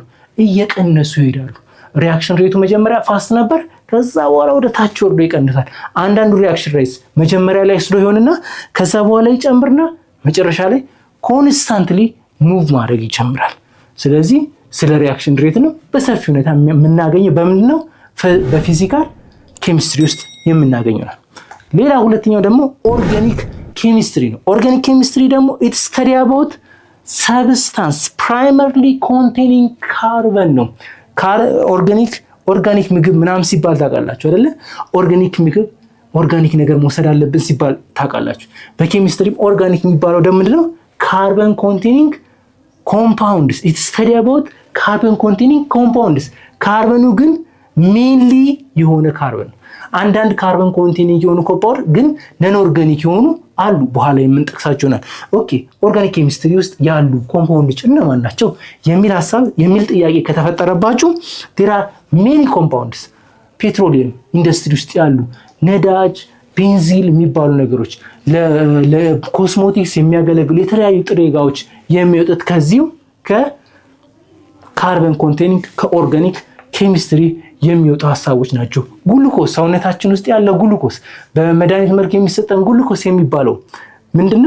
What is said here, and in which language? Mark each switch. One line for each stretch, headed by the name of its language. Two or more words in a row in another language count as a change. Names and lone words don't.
Amharic: እየቀነሱ ይሄዳሉ።
English: reaction rate
Amharic: መጀመሪያ ፋስት ነበር፣ ከዛ በኋላ ወደ ታች ወርዶ ይቀንሳል። አንዳንዱ
English: reaction rate
Amharic: መጀመሪያ ላይ ስሎ ይሆንና ከዛ በኋላ ይጨምርና መጨረሻ ላይ
English: constantly move
Amharic: ማድረግ ይጀምራል። ስለዚህ ስለ
English: reaction rate
Amharic: ነው በሰፊ ሁኔታ የምናገኘው በምንድነው?
English: በ physical chemistry
Amharic: ውስጥ የምናገኘው ነው። ሌላ ሁለተኛው ደግሞ
English: organic chemistry
Amharic: ነው።
English: organic chemistry
Amharic: ደግሞ
English: it's study about substance primarily containing carbon
Amharic: ነው። ኦርጋኒክ ምግብ ምናምን ሲባል ታውቃላችሁ አይደለ? ኦርጋኒክ ምግብ ኦርጋኒክ ነገር መውሰድ አለብን ሲባል ታውቃላችሁ። በኬሚስትሪ ኦርጋኒክ የሚባለው ደግሞ ምንድነው?
English: carbon containing compounds it's study about carbon containing compounds
Amharic: ካርበኑ ግን ሜንሊ የሆነ ካርበን አንዳንድ
English: carbon containing
Amharic: የሆኑ ኮምፓውንድ ግን
English: non organic
Amharic: የሆኑ አሉ፣ በኋላ የምንጠቅሳቸው ይሆናል።
English: OK organic chemistry
Amharic: ውስጥ ያሉ ኮምፓውንዶች እነማን ናቸው የሚል ጥያቄ ከተፈጠረባችሁ
English: there are many compounds petroleum industry
Amharic: ውስጥ ያሉ ነዳጅ፣ ቤንዚል የሚባሉ ነገሮች ለኮስሞቲክስ የሚያገለግሉ የተለያዩ ጥሬ ዕቃዎች የሚወጡት ከዚሁ
English: ከ carbon containing
Amharic: ከኦርጋኒክ ኬሚስትሪ የሚወጡ ሐሳቦች ናቸው። ግሉኮስ ሰውነታችን ውስጥ ያለ ግሉኮስ በመድኃኒት መልክ የሚሰጠን ግሉኮስ የሚባለው ምንድነው?